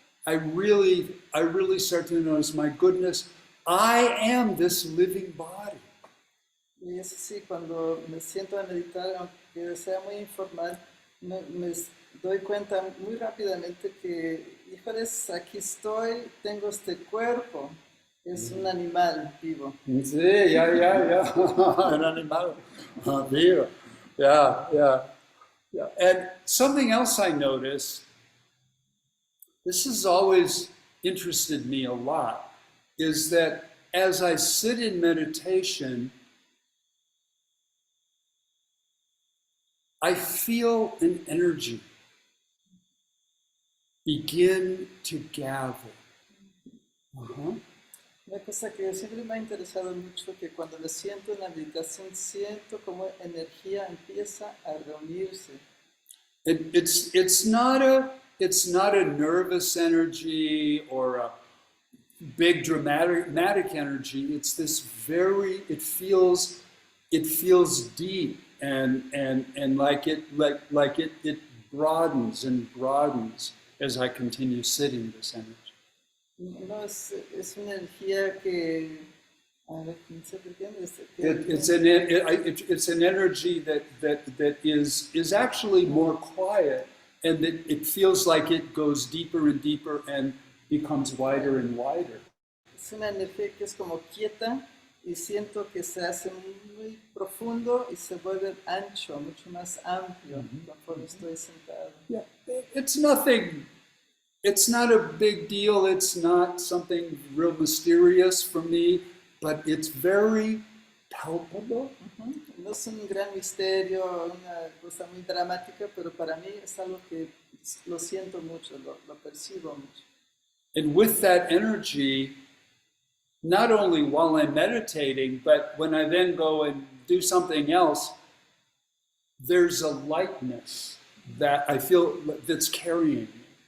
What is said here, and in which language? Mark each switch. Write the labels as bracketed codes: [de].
[en] I really start to notice, my goodness, I am this living body. [es] Y eso sí, cuando me siento a meditar, aunque sea muy informal, me doy cuenta muy rápidamente que, híjoles, aquí estoy, tengo este cuerpo, es un animal vivo. Sí, ya, un animal vivo. Yeah. [en] And something else I noticed, this has always interested me a lot, is that as I sit in meditation, I feel an energy begin to gather. [es] Una cosa que siempre me ha interesado mucho, que cuando me siento en la meditación, siento como energía empieza a reunirse. [en] It's not a nervous energy or a big dramatic energy. It's this it feels deep and like it broadens and broadens as I continue sitting this energy. [es] No, es una energía que, a ver, ¿quién se entiende? [en] It's an energy that is actually more quiet, and that it feels like it goes deeper and deeper and becomes wider and wider. [es] Es una energía que es como quieta y siento que se hace muy profundo y se vuelve ancho, mucho más amplio conforme estoy sentado. [en] Yeah, it's not a big deal. It's not something real mysterious for me, but it's very palpable. [es] No es un gran misterio, una cosa muy dramática, pero para mí es algo que lo siento mucho, lo percibo mucho. [en] And with that energy, not only while I'm meditating, but when I then go and do something else, there's a lightness that I feel that's carrying me.